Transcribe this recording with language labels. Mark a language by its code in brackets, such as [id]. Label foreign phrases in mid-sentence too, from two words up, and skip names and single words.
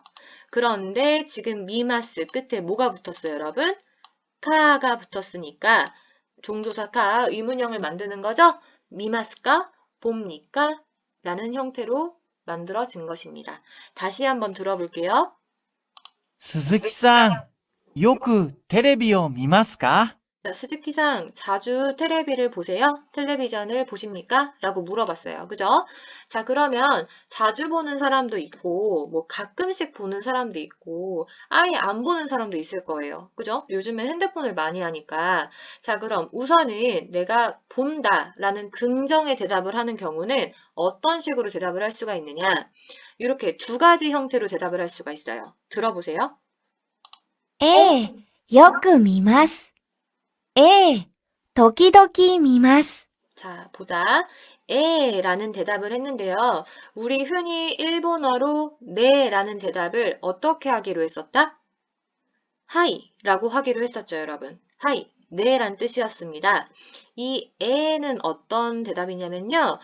[ko] 그런데 지금 미마스 끝에 뭐가 붙었어요, 여러분? 카가 붙었으니까 종조사 카 의문형을 만드는 거죠? 미마스까? 봅니까? 라는 형태로 만들어진 것입니다. 다시 한번 들어볼게요. [ja] 鈴木さん、よくテレビを見ますか？ [ko] 자, 스즈키상 자주 텔레비를 보세요? 텔레비전을 보십니까? 라고 물어봤어요. 그죠? 자, 그러면 자주 보는 사람도 있고, 가끔씩 보는 사람도 있고, 아예 안 보는 사람도 있을 거예요. 그죠? 요즘엔 핸드폰을 많이 하니까. 자, 그럼 우선은 내가 본다 라는 긍정의 대답을 하는 경우는 어떤 식으로 대답을 할 수가 있느냐? 이렇게 두 가지 형태로 대답을 할 수가 있어요. 들어보세요. [ja] ええ、よく見ます。ええ、時々見ます。 [ko] 자, 보자. 라는 대답을 했는데요. 우리 흔히 일본어로 네 라는 대답을 어떻게 하기로 했었다? 하이 라고 하기로 했었죠, 여러분. 하이, 네 란 뜻이었습니다. 이 에는 어떤 대답이냐면요.